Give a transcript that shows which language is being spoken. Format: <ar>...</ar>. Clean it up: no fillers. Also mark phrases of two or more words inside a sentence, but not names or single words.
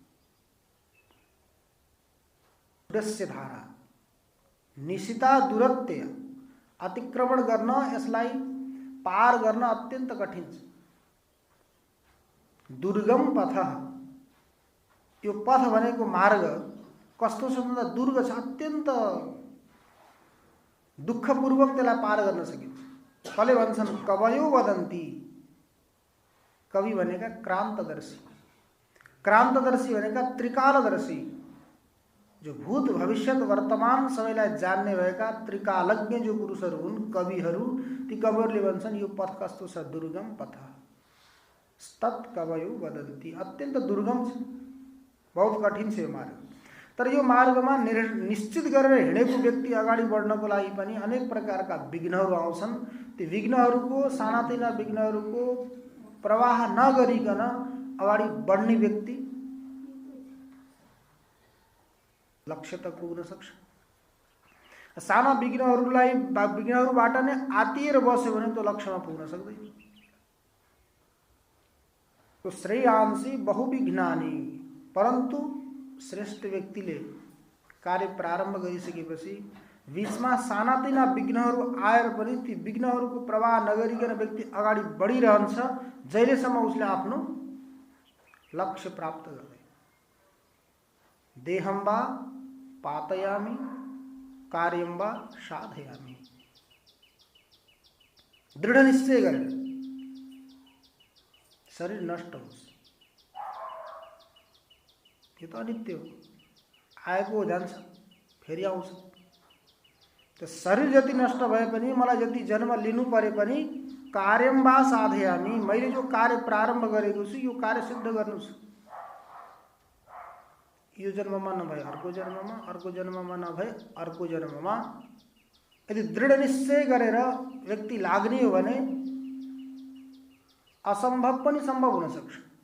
<sa>छुरस्य धारा निशिता दुरत्य,</sa> <ne>अतिक्रमण गर्न, यसलाई पार गर्न अत्यन्त कठिन छ। दुर्गम पथ, यो पथ भनेको मार्ग कस्तो छ भन्दा दुर्ग छ, अत्यन्त दुःखपूर्वक त्यसलाई पार गर्न सकिन्छ। कसले भन्छन्?</ne> <sa>कवयो वदन्ति।</sa> <ne>कवि भनेका क्रान्तदर्शी। क्रान्तदर्शी भनेका त्रिकालदर्शी, जो भूत भविष्य वर्तमान सबैलाई जान्ने भएका त्रिकालज्ञ जो पुरुषहरू हुन्, कविहरू, ती कविहरूले भन्छन् यो पथ कस्तो छ?</ne> <sa>दुर्गम पथ तत् कवयो वदन्ति।</sa> <ne>अत्यन्त दुर्गम छ, बहुत कठिन छ यो मार्ग। तर यो मार्गमा निश्चित गरेर हिँडेको व्यक्ति अगाडि बढ्नको लागि पनि अनेक प्रकारका विघ्नहरू आउँछन्। ती विघ्नहरूको, सानातिना विघ्नहरूको प्रवाह नगरिकन अगाडि बढ्ने व्यक्ति लक्ष्य तक पुग्न सक्छ। साना विघ्नहरूबाट नै आतिएर बस्यो भने त्यो लक्ष्यमा पुग्न सक्दैन।</ne> <sa>तो श्रेयांसी बहुविघ्नानि।</sa> <ne>परन्तु श्रेष्ठ व्यक्तिले कार्य प्रारम्भ गरिसकेपछि बीचमा सानातिना विघ्नहरू आएर पनि ती विघ्नहरूको प्रवाह नगरिकन व्यक्ति अगाडि बढिरहन्छ जहिलेसम्म उसले आफ्नो लक्ष्य प्राप्त गर्दैन।</ne> <sa>देहं वा पातयामि कार्यं वा साधयामि।</sa> <ne>दृढ निश्चय गरेर शरीर नष्ट होस्, यो त अनित्य हो, आएको जान्छ फेरि आउँछ। त शरीर जति नष्ट भए पनि, मलाई जति जन्म लिनु परे पनि</ne> <sa>कार्यं वा साधयामि,</sa> <ne>मैले जो कार्य प्रारम्भ गरेको छु यो कार्य सिद्ध गर्नु छ। यो जन्ममा नभए अर्को जन्ममा, अर्को जन्ममा नभए अर्को जन्ममा यदि दृढ निश्चय गरेर व्यक्ति लाग्ने हो भने असम्भव पनि सम्भव हुन सक्छ।</ne>